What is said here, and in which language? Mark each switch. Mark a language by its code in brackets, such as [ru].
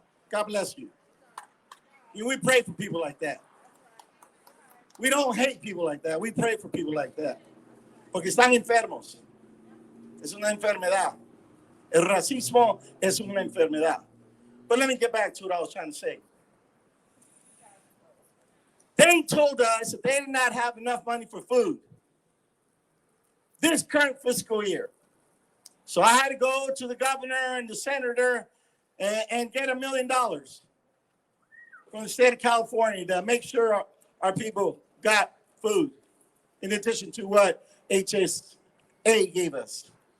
[en] God bless you. And we pray for people like that. We don't hate people like that. We pray for people like that. [es] Porque están enfermos. Es una enfermedad. El racismo es una enfermedad. [en] But let me get back to what I was trying to say. They told us that they did not have enough money for food this current fiscal year. So I had to go to the governor and the senator and get $1 million from the state of California to make sure our people got food, in addition to what HS aid gave us.